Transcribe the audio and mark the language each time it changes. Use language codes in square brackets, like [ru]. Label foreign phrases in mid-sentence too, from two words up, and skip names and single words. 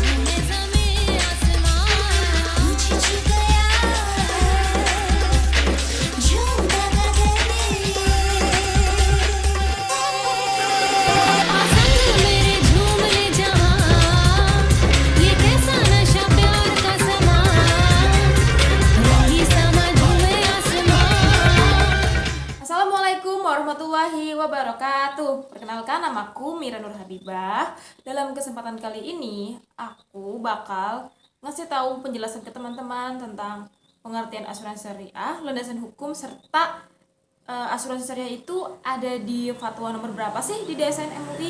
[hi] झूमे ज़मीं आसमां, मुझे छू गया है झूमता गगन ये। आ संग मेरे झूम ले जहां, ये कैसा नशा प्यार का समा, रंगी sama झूमे आसमां। [ar] السلام عليكم ورحمة الله وبركاته. [id] Perkenalkan, namaku Mira Nur Habibah. Dalam kesempatan kali ini, aku bakal ngasih tahu penjelasan ke teman-teman tentang pengertian asuransi syariah, landasan hukum, serta asuransi syariah itu ada di fatwa nomor berapa sih di DSN MUI.